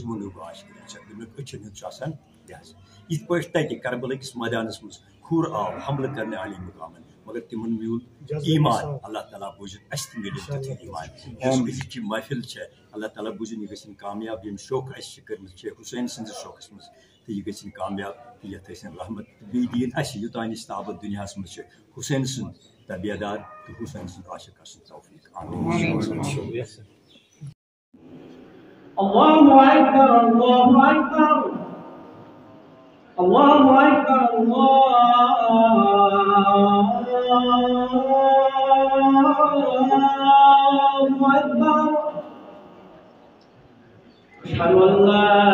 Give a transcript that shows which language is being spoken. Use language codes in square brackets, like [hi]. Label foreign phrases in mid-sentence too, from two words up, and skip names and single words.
[ks] ووٚنوٕ گاش کٔرِو چھتہٕ دوٚپُکھ أچھن ہُنٛد چھُ آسان لحاظ یِتھ پٲٹھۍ تتہِ کربلا کِس مٲدانس منٛز ہُر آو حملہٕ کرنہِ علی مقامن مگر تمن میول ایمان اللہ تعالیٰ بوٗزِن اسہِ تہِ میلہِ تیُتھُے ایمان یۄس أزِچ یہِ محفل چھےٚ اللہ تعالیٰ بوٗزِن یہِ گژھِنۍ کامیاب یِم شوق اسہِ چھِ کٔرمٕژ چھِ حسین سٕنٛدِس شوقس منٛز تہٕ یہِ گژھِنۍ کامیاب تہٕ یتھ ٲسِن رحمت تہٕ بیٚیہِ دِیِن اسہِ یوٚتانۍ أسۍ تابت دُنیاہس منٛز چھِ حسین سُنٛد تابعدار تہٕ حسین سُنٛد عاشق آسُن توفیٖق آمیٖن [ar] الله أكبر الله أكبر الله أكبر الله أكبر أشهد أن لا